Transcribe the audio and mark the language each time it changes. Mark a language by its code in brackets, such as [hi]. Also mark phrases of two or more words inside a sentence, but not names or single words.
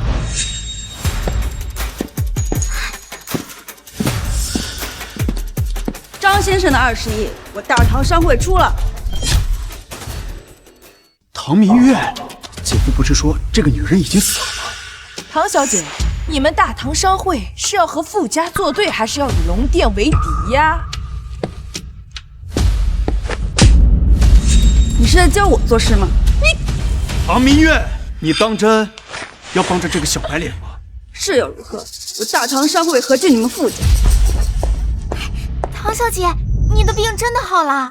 [zh] 張先生的20億，我大唐商會出了。唐明月，姐夫不是說這個女人已經死了嗎？唐小姐，你們大唐商會是要和傅家作對，還是要与龍殿為敵呀？你是在教我做事吗？唐明月，你当真要帮着这個小白臉嗎？是又如何？我大唐商會何懼你們傅家？唐小姐，你的病真的好了？